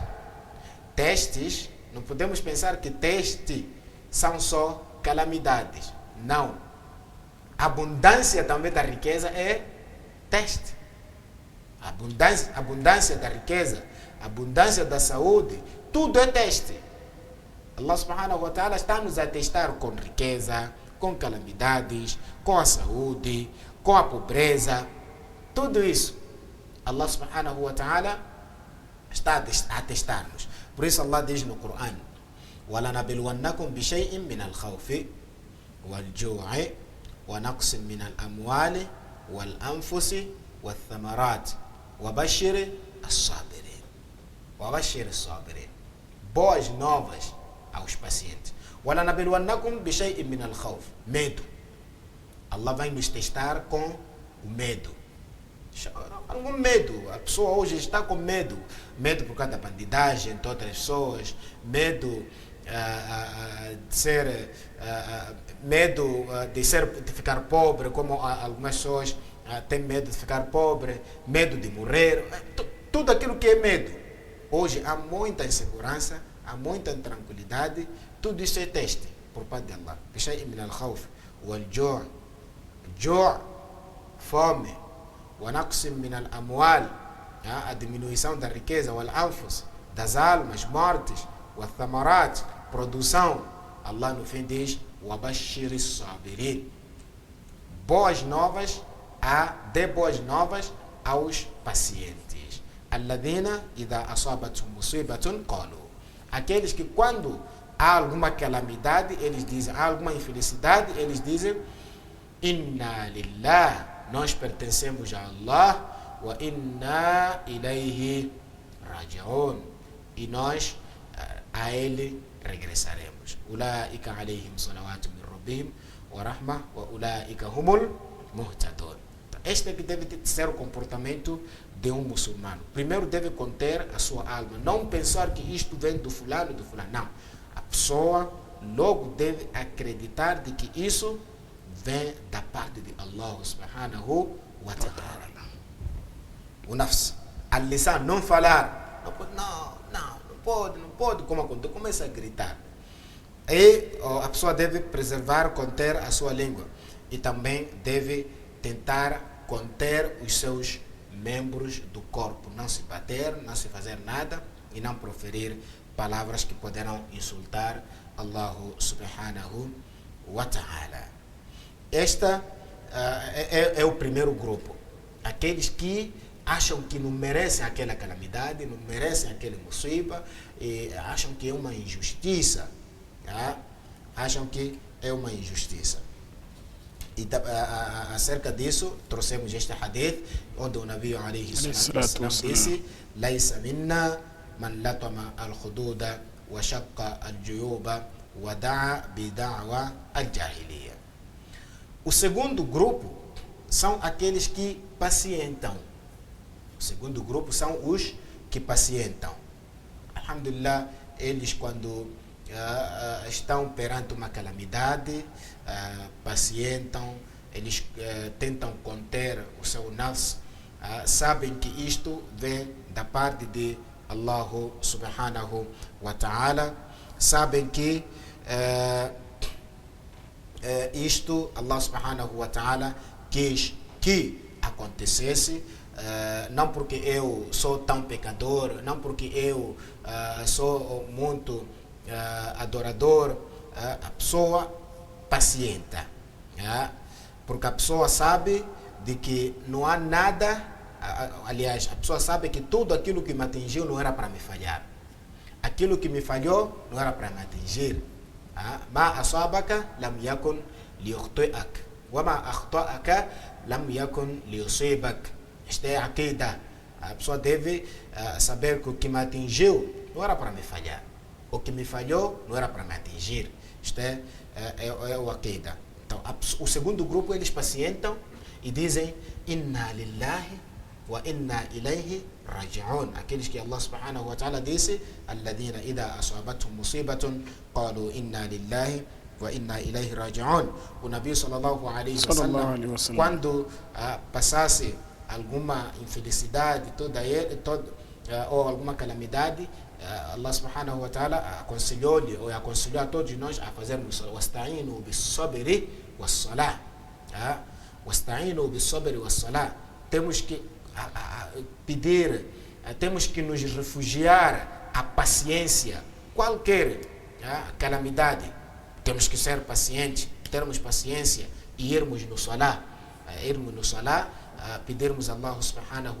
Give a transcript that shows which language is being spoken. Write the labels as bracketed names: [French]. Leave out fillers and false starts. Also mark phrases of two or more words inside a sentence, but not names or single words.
[Portuguese] Testes, não podemos pensar que testes são só calamidades. Não. A abundância também da riqueza é teste. A abundância da riqueza, a abundância da saúde, tudo é teste. Allah [Arabic] سبحانه وتعالى [Portuguese] está nos a testar com riqueza, com calamidades, com a saúde, com a pobreza. Tudo isso, Allah [Arabic] سبحانه وتعالى [Portuguese] está a testar-nos. Por isso Allah diz no Coran: [Arabic] وَلَنَبِلْوَنَّكُمْ بِشَيْءٍ مِنَ الْخَوْفِ وَالْجُوعِ وَنَقْصٍ مِنَ الْأَمْوَالِ وَالْأَنْفُسِ وَالثَّمَرَاتِ وَبَشِّرِ الصَّابِرِينَ. وَبَشِّرِ الصَّابِرِينَ. [Portuguese] Boas novas aos pacientes. [Arabic] وَلَنَبِلْوَنَّكُمْ بِشَيْءٍ مِنَ الْخَوْفِ. [Portuguese] Medo. Allah vai nos testar com o medo. Algum medo. A pessoa hoje está com medo. Medo por causa da bandidagem entre outras pessoas. Medo de ficar pobre, como algumas pessoas têm medo de ficar pobre, medo de morrer. Tudo aquilo que é medo. Hoje há muita insegurança, há muita intranquilidade. Tudo isso é teste por parte de Allah. [Arabic] بشيء من الخوف والجوع. جوع, fome. ونقص من الأموال, [Portuguese] a diminuição da riqueza. والأنفس, das almas, mortes. والثمرات, produção. Allah no fim diz: [Arabic] وبشر الصابرين. [Portuguese] Boas novas, dê boas novas aos pacientes. [Arabic] الذين إذا أصابتهم مصيبة قالوا. [Portuguese] Aqueles que quando há alguma calamidade, eles dizem, há alguma infelicidade, eles dizem: [Arabic] إنا لله, [Portuguese] nós pertencemos a Allah, [Arabic] وإنا إليه راجعون, [Portuguese] e nós a ele regressaremos. [Arabic] أولئك عليهم صلوات من ربهم ورحمة وأولئك هم المهتدون. [Portuguese] Este é que deve ser o comportamento de um muçulmano. Primeiro deve conter a sua alma, não pensar que isto vem do fulano, não. A pessoa logo deve acreditar de que isso vem da parte de Allah [Arabic] سبحانه وتعالى. [Portuguese] O nafs, a lisan, não falar, não pode, como começa a gritar. E a pessoa deve preservar, conter a sua língua, e também deve tentar conter os seus membros do corpo, não se bater, não se fazer nada e não proferir palavras que poderão insultar Allah [Arabic] سبحانه وتعالى. [Portuguese] Esta é o primeiro grupo. Aqueles que acham que não merecem aquela calamidade, não merecem aquele musiba, e acham que é uma injustiça. Acham que é uma injustiça. E acerca disso, trouxemos este hadith, onde o Nabi [Arabic] عليه الصلاة والسلام disse: "ليس منا من لطم الخدود وشق الجيوب ودعا بدعوى الجاهلية." [Portuguese] O segundo grupo são aqueles que pacientam. O segundo grupo são os que pacientam. Alhamdulillah, eles quando estão perante uma calamidade, pacientam, eles tentam conter o seu nafs, sabem que isto vem da parte de Allah [Arabic] سبحانه وتعالى, [Portuguese] sabem que isto Allah [Arabic] سبحانه وتعالى [Portuguese] quis que acontecesse, não porque eu sou tão pecador, não porque eu sou muito adorador, a pessoa pacienta, porque a pessoa sabe de que não há nada, aliás, a pessoa sabe que tudo aquilo que me atingiu não era para me falhar, aquilo que me falhou não era para me atingir. [Arabic] ما أصابك لم يكن ليخطئك وما أخطأك لم يكن ليصيبك. [Portuguese] Esta é a aqida. A pessoa deve saber que o que me atingiu não era para me falhar, o que me falhou não era para me atingir. Isto é o aqida. Então, o segundo grupo, eles pacientam e dizem: [Arabic] إنا لله وإنا إليه راجعون. [Portuguese] Aqueles que [Arabic] Allah سبحانه وتعالى disse: الذين إذا أصابتهم مصيبة قالوا إنا لله وإنا إليه راجعون. O نبي صلى الله عليه وسلم, [Portuguese] quando passasse alguma infelicidade ou alguma calamidade, Allah [Arabic] سبحانه وتعالى [Portuguese] aconselhou-lhe ou aconselhou a todos nós a fazermos [Arabic] واستعينوا بالصبر والصلاة. واستعينوا بالصبر والصلاة. [Portuguese] Temos que pedir, temos que nos refugiar à paciência. Qualquer calamidade, temos que ser pacientes, termos paciência e irmos no salah, pedirmos a Allah subhanahu